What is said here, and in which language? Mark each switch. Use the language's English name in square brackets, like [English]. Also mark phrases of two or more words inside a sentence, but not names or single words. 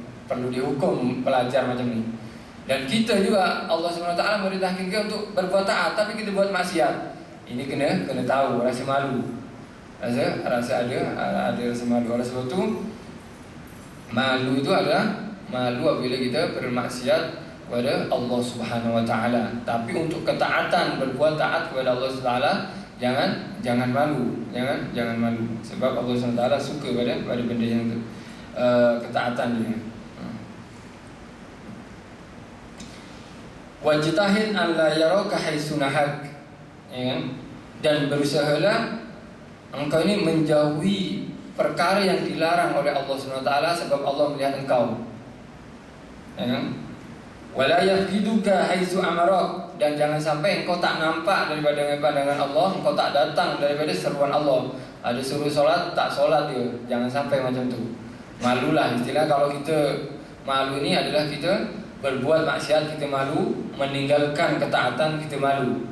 [Malay] Perlu dihukum pelajar macam ni. Dan kita juga Allah SWT memerintahkan kita untuk berbuat taat, tapi kita buat maksiat. Ini kena tahu, rasa malu. Rasa ada rasa malu. Oleh sebab itu, malu itu adalah malu apabila kita bermaksiat kepada [Arabic] الله سبحانه وتعالى. [Malay] Tapi untuk ketaatan, berbuat taat kepada [Arabic] الله سبحانه وتعالى, [Malay] jangan malu, jangan malu. Sebab [Arabic] الله سبحانه وتعالى [Malay] suka pada benda yang itu, ketaatan dia. [Arabic] واجتهد أن لا يراك حيث نهاك, ya kan? [Malay] Dan berusahalah engkau ini menjauhi perkara yang dilarang oleh [Arabic] الله سبحانه وتعالى, [Malay] sebab Allah melihat engkau. Ya kan? [Arabic] ولا يفقدك حيث أمرك, [Malay] dan jangan sampai engkau tak nampak daripada pandangan Allah, engkau tak datang daripada seruan Allah. Ada suruh solat, tak solat dia. Jangan sampai macam tu. Malulah, istilah kalau kita malu ini adalah kita berbuat maksiat, kita malu, meninggalkan ketaatan, kita malu.